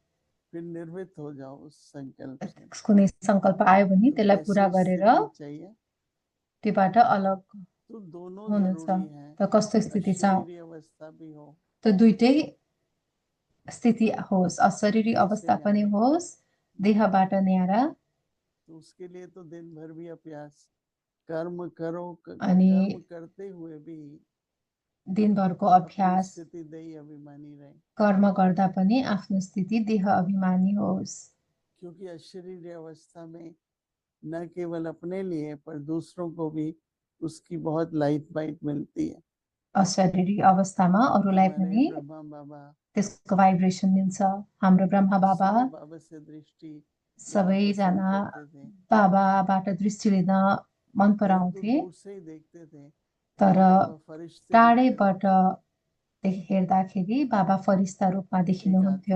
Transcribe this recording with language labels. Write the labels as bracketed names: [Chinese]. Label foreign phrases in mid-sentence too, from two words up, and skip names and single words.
[Nepali] कुनै संकल्प आयो भने त्यसलाई पूरा गरेर त्योबाट अलग हुनु छ। त कस्तो स्थिति छ त दुईटै स्थिति होस्, अशरीरी अवस्था पनि होस्, देहबाट न्यारा। [Hindi] उसके लिए तो दिन भर भी अभ्यास कर्म करो, [Nepali] अनि [Hindi] कर्म करते हुए भी [Nepali] दिनभरको अभ्यास कर्म गर्दा पनि आफ्नो स्थिति देह अभिमानी होस्। [Hindi] क्योंकि अशरीरी अवस्था में न केवल अपने लिए पर दूसरों को भी उसकी बहुत [English] light bite [Hindi] मिलती है। [Nepali] अशरीरी अवस्थामा अरूलाई पनि त्यसको भाइब्रेसन मिल्छ। हाम्रो ब्रह्मा बाबा सबैजना बाबाबाट दृष्टि लिन मन पराउँथे, तर टाढैबाट हेर्दाखेरि बाबा फरिस्ता रूपमा देखिनुहुन्थ्यो।